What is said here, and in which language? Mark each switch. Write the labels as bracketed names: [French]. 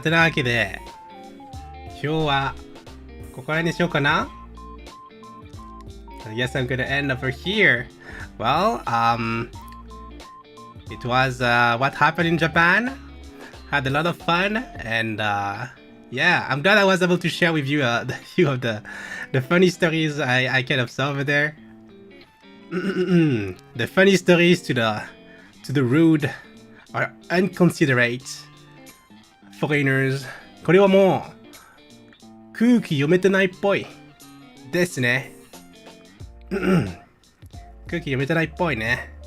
[Japanese] てなわけで、今日はここら辺にしようかな。 [English] I guess I'm gonna end over here. Well, it was what happened in Japan. Had a lot of fun, and yeah, I'm glad I was able to share with you a few of the funny stories I can observe over there. The funny stories to the rude or inconsiderate foreigners. [Japanese] これはもう空気読めてないっぽいですね。空気読めてないっぽいね。